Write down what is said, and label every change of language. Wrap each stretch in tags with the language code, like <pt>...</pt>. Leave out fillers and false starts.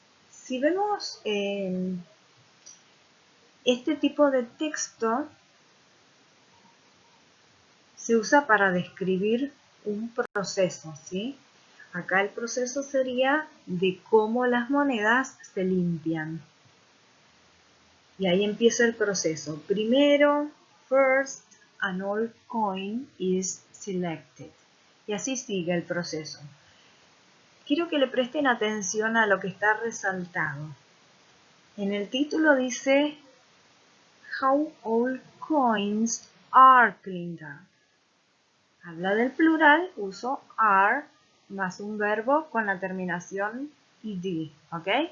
<es>Si vemos este tipo de texto, se usa para describir un proceso, ¿sí? Acá el proceso sería de cómo las monedas se limpian. Y ahí empieza el proceso. Primero,</es> <en>first, an old coin is selected.</en> <es>Y así sigue el proceso. Quiero que le presten atención a lo que está resaltado. En el título dice</es> <en>How old coins are cleaned up.</en> <es>Habla del plural, uso are más un verbo con la terminación ed, ¿ok?</es>